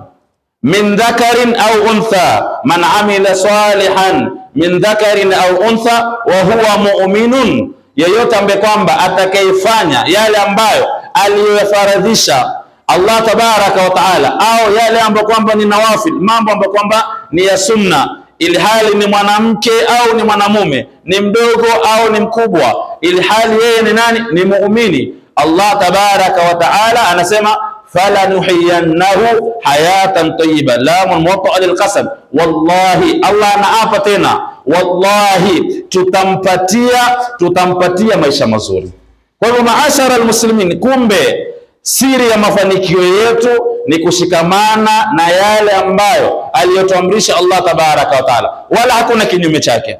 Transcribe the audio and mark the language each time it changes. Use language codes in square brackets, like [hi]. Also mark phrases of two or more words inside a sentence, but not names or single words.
[ar] من ذكر أو أنثى من عمل صالحا من ذكر أو أنثى وهو مؤمن, [sw] yeyote ambaye kwamba atakayefanya yale ambayo aliyofaradhisha Allah [ar] تبارك وتعالى, [sw] au yale ambayo kwamba ni nawafil, mambo ambayo kwamba ni ya sunna, ili hali ni mwanamke au ni mwanamume, ni mdogo au ni mkubwa, ili hali yeye ni nani? Ni muumini. Allah [ar] تبارك وتعالى [sw] anasema [ar] فلنحيينه حياة طيبة لام موطئة للقسم, [sw] wallahi, Allah anaapa tena, wallahi tutampatia maisha mazuri. Kwa hivyo [ar] معاشر المسلمين, [sw] kumbe siri ya mafanikio yetu ni kushikamana na yale ambayo aliyotuamrisha Allah [ar] تبارك وتعالى, [sw] wala hakuna kinyume chake.